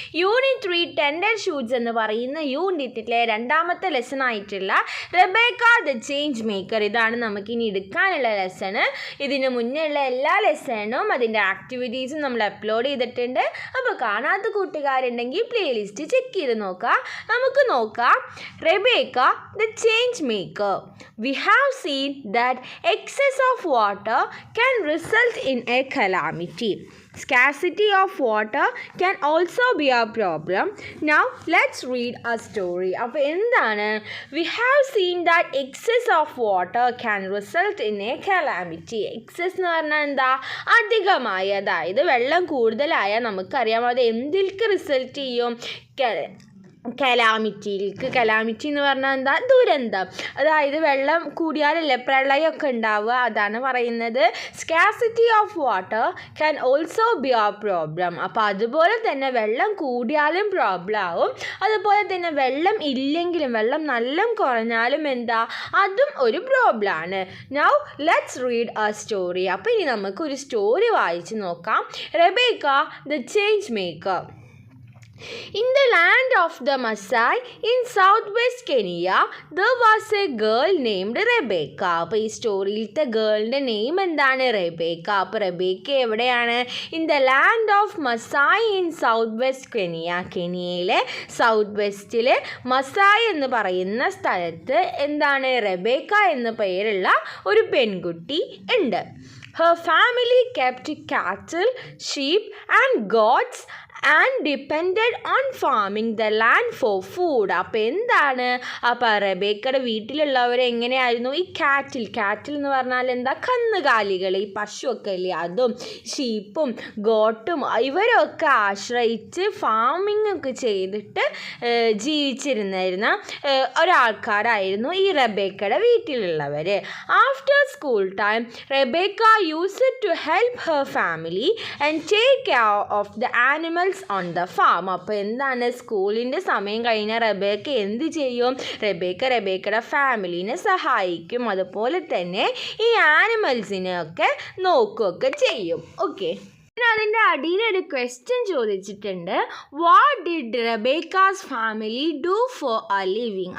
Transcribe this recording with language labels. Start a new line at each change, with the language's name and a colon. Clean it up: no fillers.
Malayalam: Unit 3 tender shoots എന്ന് പറയുന്ന യൂണിറ്റിലെ 2ാമത്തെ ലെസൺ ആയിട്ടുള്ള റെബേക്ക ദ ചേഞ്ച് മേക്കർ, ഇതാണ് നമുക്കിനി എടുക്കാനുള്ള ലെസണ്. ഇതിന് മുന്നേ ഉള്ള എല്ലാ ലെസണും അതിൻ്റെ ആക്ടിവിറ്റീസും നമ്മൾ അപ്ലോഡ് ചെയ്തിട്ടുണ്ട്. അപ്പോൾ കാണാത്ത കൂട്ടുകാരുണ്ടെങ്കിൽ പ്ലേലിസ്റ്റ് ചെക്ക് ചെയ്ത് നോക്കാം. നമുക്ക് നോക്കാം. Rebecca the change maker.
English: We have seen that excess of water can result in a calamity. Scarcity of water can also be a problem. Now let's read a story.
Malayalam: അപ്പോൾ എന്താണ്?
English: We have seen that excess of water can result in a calamity.
Malayalam: excess എന്ന് പറഞ്ഞാൽ എന്താ? അധികമായി, അതായത് വെള്ളം കൂടുതലായാൽ നമുക്കറിയാം അത് എന്തിലേക്ക് റിസൾട്ട് ചെയ്യും? കലാമിറ്റി എന്ന് പറഞ്ഞാൽ എന്താ? ദുരന്തം. അതായത് വെള്ളം കൂടിയാലല്ലേ പ്രളയമൊക്കെ ഉണ്ടാവുക, അതാണ് പറയുന്നത്.
English: Scarcity of water can also be a problem.
Malayalam: അപ്പോൾ അതുപോലെ തന്നെ വെള്ളം കൂടിയാലും പ്രോബ്ലം ആവും, അതുപോലെ തന്നെ വെള്ളം ഇല്ലെങ്കിലും വെള്ളം നല്ല കുറഞ്ഞാലും എന്താ, അതും ഒരു പ്രോബ്ലം ആണ്.
English: Now let's read a story.
Malayalam: അപ്പോൾ ഇനി നമുക്കൊരു സ്റ്റോറി വായിച്ച് നോക്കാം.
English: Rebecca the change maker. In the land of the Maasai in southwest Kenya, there was a girl named Rebecca.
Malayalam: അപ്പോൾ ഈ സ്റ്റോറിയിലത്തെ ഗേളിൻ്റെ നെയിം എന്താണ്? റെബേക്ക. അപ്പോൾ റെബേക്ക എവിടെയാണ്?
English: In the land of Maasai in south west Kenya.
Malayalam: കെനിയയിലെ south വെസ്റ്റിൽ Maasai എന്ന് പറയുന്ന സ്ഥലത്ത് എന്താണ്? Rebecca എന്ന പേരുള്ള ഒരു പെൺകുട്ടി ഉണ്ട്.
English: Her family kept cattle, sheep and goats and depended on farming the land for food.
Malayalam: അപ്പോൾ എന്താണ്? അപ്പോൾ റെബേക്കയുടെ വീട്ടിലുള്ളവർ എങ്ങനെയായിരുന്നു? ഈ കാറ്റിൽ എന്ന് പറഞ്ഞാൽ എന്താ? കന്നുകാലികൾ, ഈ പശുവൊക്കെ ഇല്ലേ, അതും ഷീപ്പും ഗോട്ടും ഇവരൊക്കെ ആശ്രയിച്ച് ഫാമിംഗ് ഒക്കെ ചെയ്തിട്ട് ജീവിച്ചിരുന്ന ഒരാൾക്കാരായിരുന്നു ഈ റെബേക്കയുടെ വീട്ടിലുള്ളവർ.
English: After school time Rebecca used to help her family and take care of the animals on the farm.
Malayalam: അപ്പോൾ എന്താണ്? സ്കൂളിൻ്റെ സമയം കഴിഞ്ഞാൽ റെബേക്ക എന്ത് ചെയ്യും? റെബേക്കയുടെ ഫാമിലീനെ സഹായിക്കും, അതുപോലെ തന്നെ ഈ ആനിമൽസിനെയൊക്കെ നോക്കുകയൊക്കെ ചെയ്യും. ഓക്കെ, അതിൻ്റെ അടിയിലൊരു ക്വസ്റ്റ്യൻ ചോദിച്ചിട്ടുണ്ട്.
English: What did Rebecca's family do for a living?